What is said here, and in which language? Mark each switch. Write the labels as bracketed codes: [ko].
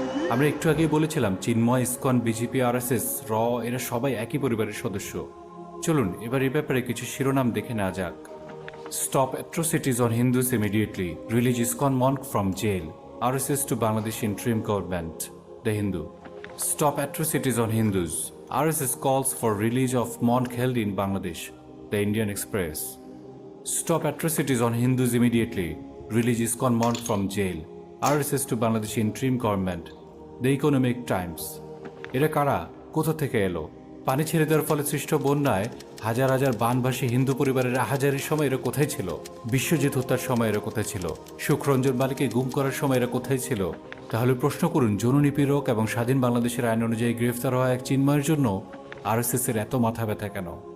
[bn] আমরা একটু আগেই বলেছিলাম চিন্ময়, ইসকন, বিজেপি, আরএসএস, এরা সবাই একই পরিবারের সদস্য। চলুন এবার এই ব্যাপারে কিছু শিরোনাম দেখে নেওয়া যাক। [en] Stop atrocities on Hindus immediately. Release ISKCON monk from jail. RSS to Bangladesh interim government. The Hindu. Stop atrocities on Hindus. RSS calls for release of monk held in Bangladesh. The Indian Express. Stop atrocities on Hindus immediately. Release ISKCON monk from jail. RSS to Bangladesh interim government. The Economic Times. [bn] এরা কারা? কোথা থেকে এলো? পানি ছেড়ে দেওয়ার ফলে সৃষ্ট বন্যায় হাজার হাজার বানভাসী হিন্দু পরিবারের আহাজারির সময় এরা কোথায় ছিল? বিশ্বজিৎ হত্যার সময় এরা কোথায় ছিল? সুখরঞ্জন বালিকে গুম করার সময় এরা কোথায় ছিল? তাহলে প্রশ্ন করুন, যৌন নিপীড়ক এবং স্বাধীন বাংলাদেশের আইন অনুযায়ী গ্রেফতার হওয়া এক চিন্ময়ের জন্য আরএসএস এর এত মাথা ব্যথা কেন?